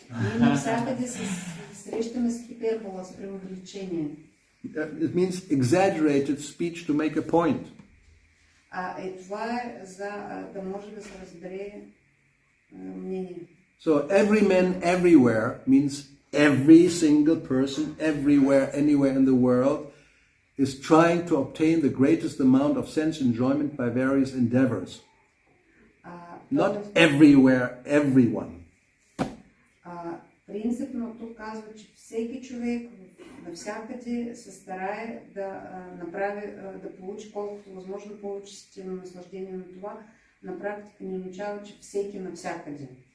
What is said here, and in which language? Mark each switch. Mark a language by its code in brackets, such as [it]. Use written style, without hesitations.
[bg] Ние навсякъде се срещаме с хипербола, с преувеличение. [en] It means exaggerated speech to make a point. [bg] Това е за да може да се разбере мнение. [en] So every man everywhere means every single person everywhere, anywhere in the world is trying to obtain the greatest amount of sense enjoyment by various endeavors. Not everywhere, everyone. [bg] Принципно тук казва, че всеки човек навсякъде се старае да направи, да получи колкото възможно повече сетивно наслаждение на това. На практика не означава, че всеки навсякъде.